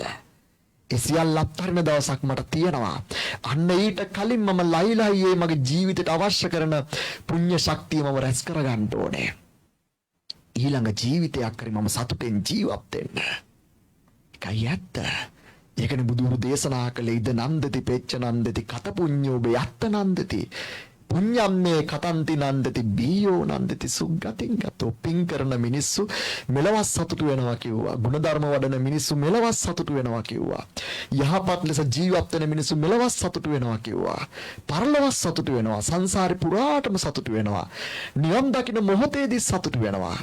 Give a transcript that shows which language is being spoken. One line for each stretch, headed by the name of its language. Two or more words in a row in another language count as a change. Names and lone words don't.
Sinhala: ඒ සියල්ල අත්හරින දවසක් මට තියෙනවා. අන්න ඊට කලින් මම ලයිලයි මගේ ජීවිතයට අවශ්‍ය කරන පුණ්‍ය ශක්තිය මම රැස් කරගන්න ඕනේ. ඊළඟ ජීවිතයක් කරේ මම සතුටෙන් ජීවත් වෙන්න. ඒකයි ඇත්ත. ඒකනේ බුදුරු දේශනා කළේ
Pali: ඉද නන්දති පෙච්ච නන්දති කත පුඤ්ඤෝ බයත්ත නන්දති. පුඤ්ඤම්මේ කතන්ති නන්දති බීයෝ නන්දති සුග්ගතින් ගතෝ.
Sinhala: පින් කරන මිනිස්සු මෙලවස් සතුටු වෙනවා කිව්වා. ගුණධර්ම වඩන මිනිස්සු මෙලවස් සතුටු වෙනවා කිව්වා. යහපත් ලෙස ජීවත් වෙන මිනිස්සු මෙලවස් සතුටු වෙනවා කිව්වා. පරලොවස් සතුටු වෙනවා. සංසාරේ පුරාටම සතුටු වෙනවා. නිවන් දකින්න මොහොතේදී සතුටු වෙනවා.